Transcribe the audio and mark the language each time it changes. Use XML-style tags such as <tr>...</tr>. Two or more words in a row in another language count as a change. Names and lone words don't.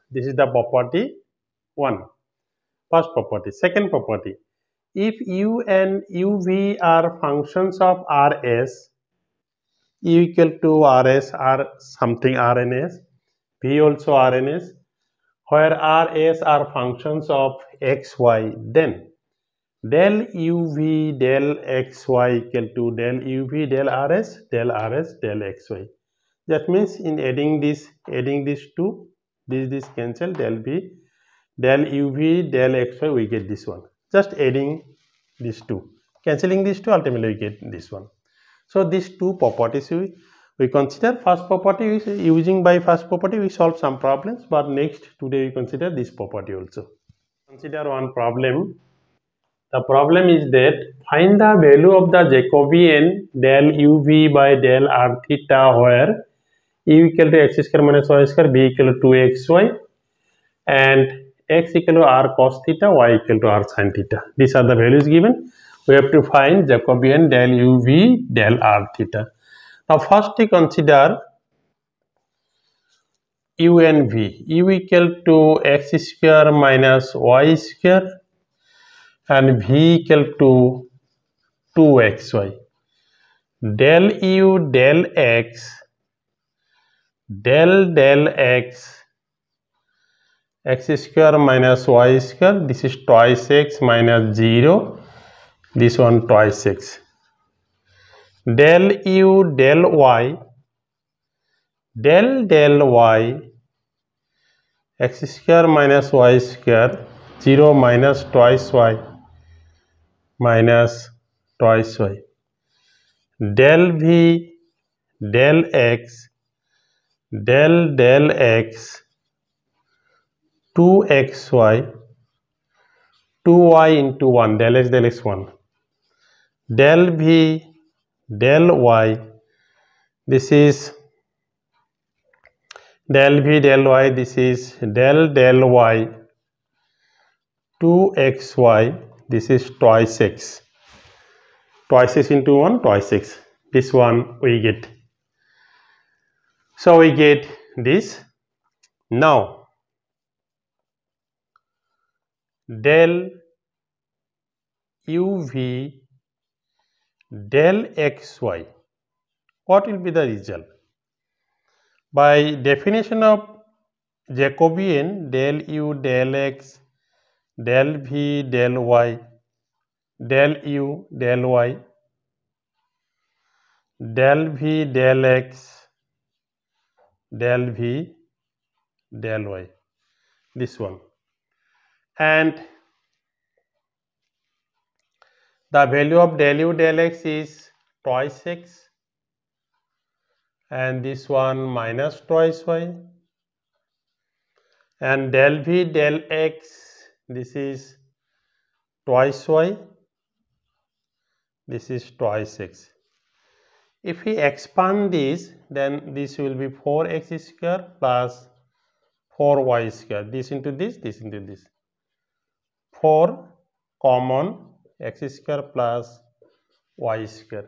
<en>This is the property 1. First property. Second property. If u and uv are functions of rs, u equal to rs, r something rns, v also rns, where rs are functions of xy, then del uv del xy equal to del uv del rs del xy. That means in adding these two, this cancel, del uv del xy, we get this one. Just adding these two, cancelling these two, ultimately we get this one. So these two properties we consider. First property, using by first property we solve some problems, but next today we consider this property also. Consider one problem. The problem is that find the value of the Jacobian del uv by del r theta where u equal to x square minus y square, b equal to 2xy, and x equal to r cos theta, y equal to r sin theta. These are the values given. We have to find Jacobian del uv del r theta. Now first we consider u and v. U equal to x square minus y square and v equal to 2xy. Del u del x del x, x square minus y square, this is twice x minus 0, this one twice x. Del u del y del y, x square minus y square, 0 minus twice y minus twice y. Del v del x del x, 2xy, 2y into 1, del x 1. Del v del y, this is del v del y, this is del y, 2xy, this is twice x. Twice x into 1, twice x. This one we get. So we get this. Now del uv del xy, what will be the result? By definition of Jacobian, del u del x del v del y, del u del y del v del x del v del y, this one, and the value of del u del x is twice x, and this one minus twice y, and del v del x, this is twice y, this is twice x. If we expand this, then this will be 4x square plus 4y square, this into this into this, 4 common, x square plus y square.</en>